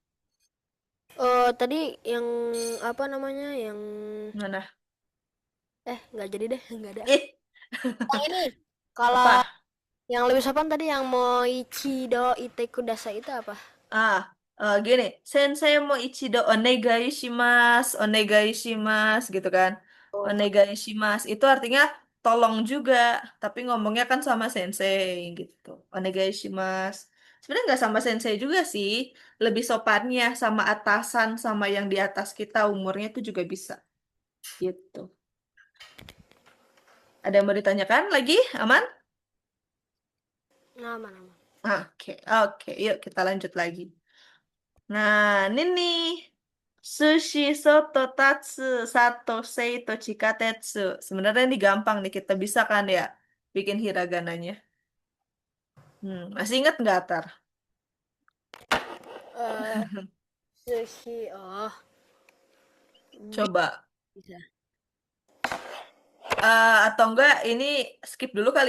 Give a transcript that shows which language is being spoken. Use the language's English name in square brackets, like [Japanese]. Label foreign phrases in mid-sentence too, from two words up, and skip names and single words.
[Indonesian] Tadi yang apa namanya? Yang Mana? nggak jadi deh, nggak ada. Ih, Yang ini, kalau apa? yang lebih sopan tadi yang [Japanese] もう一度言ってください [Indonesian] itu apa? Ah, gini, [Japanese] 先生もう一度お願いします、お願いします [Indonesian] gitu kan. Oh, [Japanese] お願いします [Indonesian] itu artinya tolong juga, tapi ngomongnya kan sama sensei gitu. [Japanese] お願いします. [Indonesian] Sebenarnya nggak sama sensei juga sih, lebih sopannya sama atasan sama yang di atas kita umurnya itu juga bisa gitu. Ada yang mau ditanyakan lagi? Aman? nama-nama. Oke, oke, yuk kita lanjut lagi. Nah, ini nih. [Japanese] すし、そと、たつ、さと、せいと、ちかてつ. [Indonesian] Sebenarnya ini gampang nih, kita bisa kan ya bikin hiragananya. Masih ingat nggak, Tar? Eh, Sushi. Oh, Coba. bisa. Atau enggak, ini skip dulu kali.